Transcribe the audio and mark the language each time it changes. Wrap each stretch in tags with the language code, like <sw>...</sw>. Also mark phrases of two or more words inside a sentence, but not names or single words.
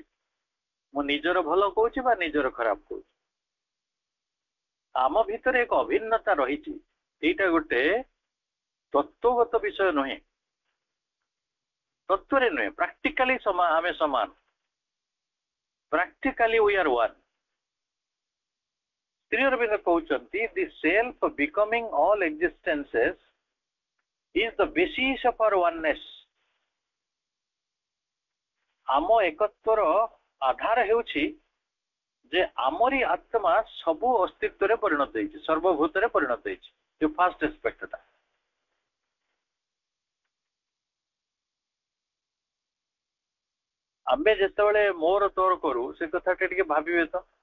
<or>ମୁଁ ନିଜର ଭଲ କହୁଛି ବା ନିଜର ଖରାପ କହୁଛି? ଆମ ଭିତରେ ଏକ ଅଭିନ୍ନତା ରହିଛି। ଏଇଟା ଗୋଟେ ତତ୍ତ୍ୱଗତ ବିଷୟ ନୁହେଁ, ତତ୍ତ୍ୱରେ ନୁହେଁ, ପ୍ରାକ୍ଟିକାଲି ଆମେ ସମାନ।</or> <en>practically we are one.</en> <or>ଶ୍ରୀ ଅରବିନ୍ଦ କହୁଛନ୍ତି</or> <en>the self becoming all existences is the basis of our oneness।</en> <or>ଆମ ଏକତ୍ୱର ଆଧାର ହେଉଛି ଯେ ଆମରି ଆତ୍ମା ସବୁ ଅସ୍ତିତ୍ୱରେ ପରିଣତ ହେଇଛି, ସର୍ବଭୂତରେ ପରିଣତ ହେଇଛି। ଯୋଉ</or> <en>first aspect,</en> <or>ଆମେ ଯେତେବେଳେ ମୋର ତୋର କରୁ, ସେ କଥାଟା ଟିକେ ଭାବିବେ ତ।</or>